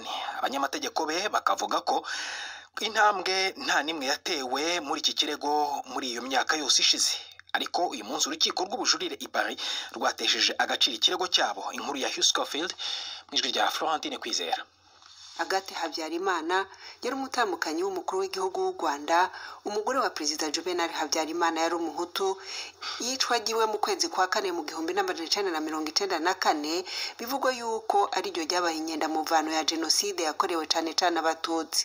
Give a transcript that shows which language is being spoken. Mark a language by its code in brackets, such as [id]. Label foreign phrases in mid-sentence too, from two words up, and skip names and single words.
[rw] Abanyamategeko be bakavuga ko intambwe nta nimwe yatewe muri iki kirego muri iyo myaka yose ishize, ariko uyu munsi urukiko rw'ubujurire i Paris rwatesheje agaciro ikirego cyabo. Inkuru ya Yose mu ijwi rya Florentine Kwizera. Agathe Habyarimana yari umutamukanyi w'umukuru w'igihugu w'u Rwanda. Umugore wa perezida Juvenal Habyarimana yari umuhutu, yicwagiwe mu kwezi kwa kane mu 1994. bivugwa yuko ari ryo ryabaye inyenda muvano ya jenoside yakorewe cyane cyane abatutsi.